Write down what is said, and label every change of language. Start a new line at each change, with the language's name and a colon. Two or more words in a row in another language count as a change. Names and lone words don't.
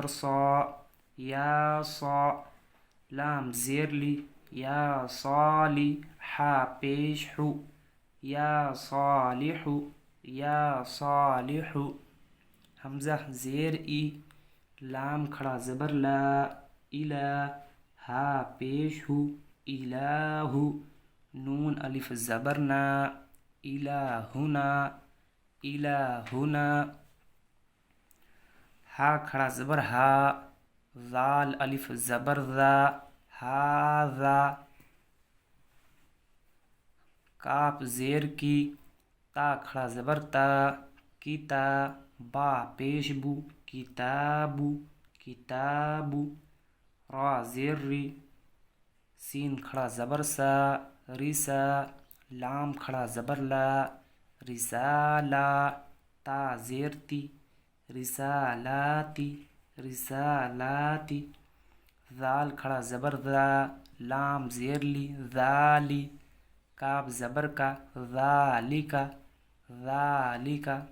Urdu: صا، یا صا، لام زیر لی یا صالی، حا پیش ہو،
Arabic: یا صالح یا صالح،
Urdu: حمزہ زیر ای، لام کھڑا زبر لا، الا، ہا پیش ہو، الہ، نون الف زبر نا، الہنا الہنا، ہا کھڑا زبر ہا، ذال الف زبر ذا، ہاذا، کاف زیر کی، تا کھڑا زبر تا، کتا، با پیش بو، کتابو کتابو، را زیر ری، سین کھڑا زبر سا، رسا، لام کھڑا زبر لا، رسالا، تا زیر تی، رسالاتی رسالاتی، ذال کھڑا زبر ذا، لام زیر لی ذالی، کاف زبر کا، ذالکا ذالکا،